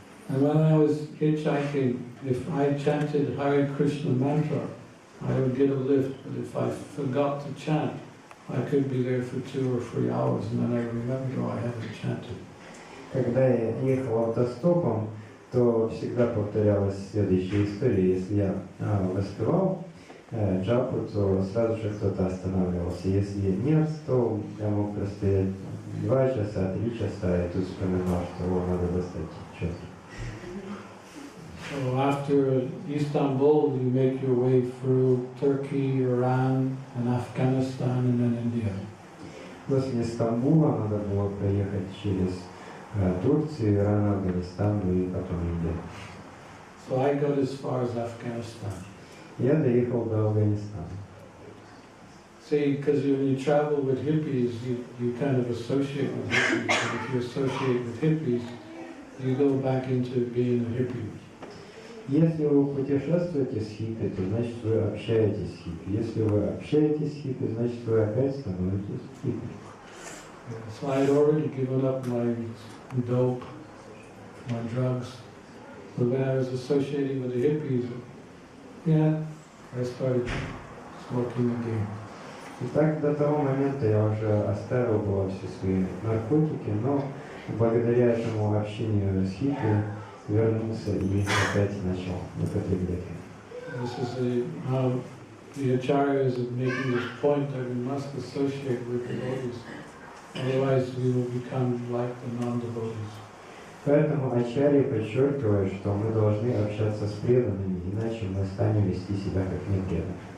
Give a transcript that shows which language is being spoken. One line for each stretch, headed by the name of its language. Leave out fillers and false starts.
English: And when I was hitchhiking, if I chanted Hare Krishna mantra, I would get a lift, but if I forgot to chant, I could be there for 2 or 3 hours, and then I remember I haven't chanted.
Russian: Когда я ехал автостопом, то всегда повторялась следующая история. Если я воспевал джапу, то сразу же кто-то останавливался. Если нет, то я мог простоять 2 часа, 3 часа, и тут вспоминал, что надо достать четко.
English: So after Istanbul, you make your way through Turkey, Iran, and Afghanistan, and then India.
Russian: После Стамбула надо было проехать через Турцию, Иран, Афганистан, и потом Индию.
English: So I got as far as Afghanistan.
Russian: Я доехал до Афганистана.
English: See, because when you travel with hippies, you kind of associate with hippies, and if you associate with hippies, you go back into being a hippie.
Russian: Если вы путешествуете с хиппи, то значит вы общаетесь с хиппи. Если вы общаетесь с хиппи, значит вы опять становитесь хиппи.
English: So I had already given up my dope, my drugs. But when I was associating with the hippies, yeah, I started smoking again.
Russian: Итак, до того момента я уже оставил было все свои наркотики, но благодаря этому общению с хиппи вернулся и опять начал употреблять.
English: This is how the acharyas are making this point that we must associate with devotees, otherwise we will become like the non-devotees.
Russian: Поэтому ачарьи подчеркивают, что мы должны общаться с преданными, иначе мы станем вести себя как непреданные.